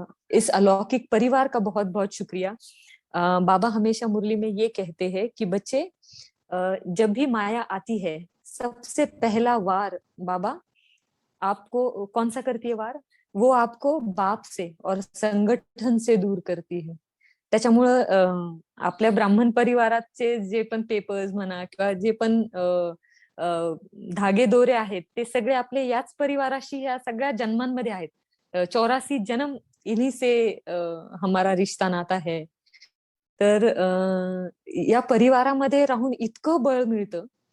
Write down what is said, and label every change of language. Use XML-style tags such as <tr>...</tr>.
<hi>इस अलौकिक परिवार का बहुत बहुत शुक्रिया. बाबा हमेशा मुरली में ये कहते हैं कि बच्चे, जब भी माया आती है सबसे पहला वार बाबा आपको कौन सा करती है वार? वो आपको बाप से और संगठन से दूर करती है.</hi> <mr>त्याच्यामुळं आपल्या ब्राह्मण परिवाराचे जे पण पेपर्स म्हणा किंवा जे पण धागे दोरे आहेत ते सगळे आपले याच परिवाराशी या सगळ्या जन्मांमध्ये आहेत.</mr> <hi>84 जन्म इन्हीं से हमारा रिश्ता नाता है.</hi> <mr>तर या परिवारामध्ये राहून इतकं बळ मिळतं.</mr>